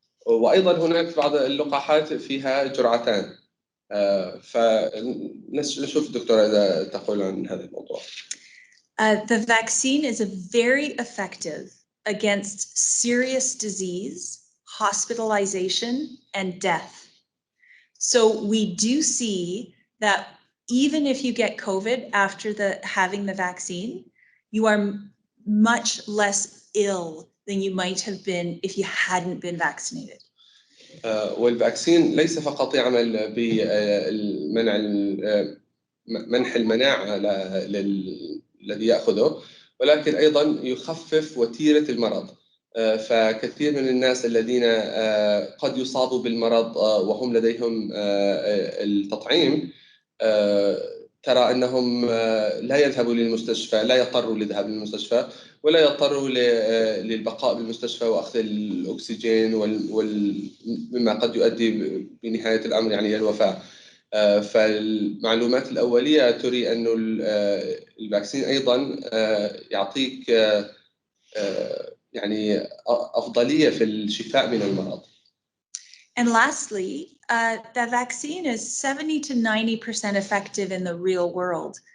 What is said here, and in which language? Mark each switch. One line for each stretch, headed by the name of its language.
Arabic: وأيضا هناك بعض اللقاحات فيها جرعتان. فنشوف الدكتورة إذا تقول عن هذا الموضوع.
English: The vaccine is very effective against serious disease, hospitalization, and death. So we do see that even if you get COVID after having the vaccine, you are much less ill than you might have been if you hadn't been vaccinated.
Arabic: والفاكسين ليس فقط يعمل بمنع منح المناعة الذي يأخذه، ولكن أيضا يخفف وتيرة المرض. فكثير من الناس الذين قد يصابوا بالمرض وهم لديهم التطعيم ترى أنهم لا يذهبوا للمستشفى، لا يضطروا للذهاب للمستشفى ولا يضطروا للبقاء بالمستشفى وأخذ الأكسجين مما قد يؤدي بنهاية الأمر يعني إلى الوفاة. فالمعلومات الأولية تري أن الفاكسين أيضا يعطيك يعني أفضلية في الشفاء من المرض.
English: And lastly, the vaccine is 70 to 90% effective in the real world.